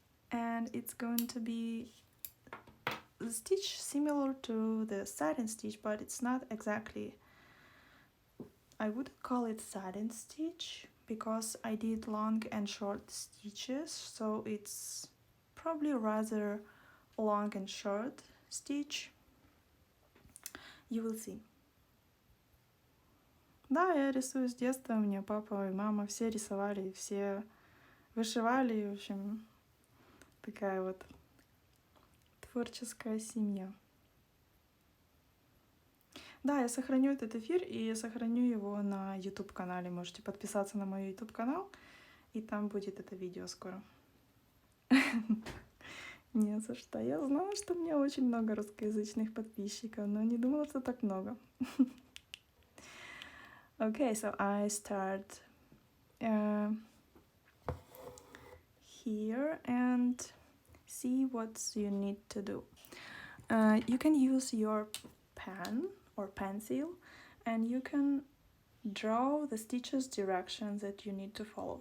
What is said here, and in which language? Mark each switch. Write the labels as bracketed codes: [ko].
[en] And it's going to be the stitch similar to the satin stitch, but it's not exactly, I wouldn't call it satin stitch because I did long and short stitches, so it's probably rather long and short stitch. You will see. [ru] Да, я рисую с детства, у меня папа и мама все рисовали, все вышивали, в общем, такая вот творческая семья. Да, я сохраню этот эфир и сохраню его на YouTube-канале. Можете подписаться на мой YouTube-канал, и там будет это видео скоро. Не за что. Я знала, что у меня очень много русскоязычных подписчиков, но не думала, что так много. [en] Okay, so I start here and see what you need to do. You can use your pen or pencil and you can draw the stitches directions that you need to follow.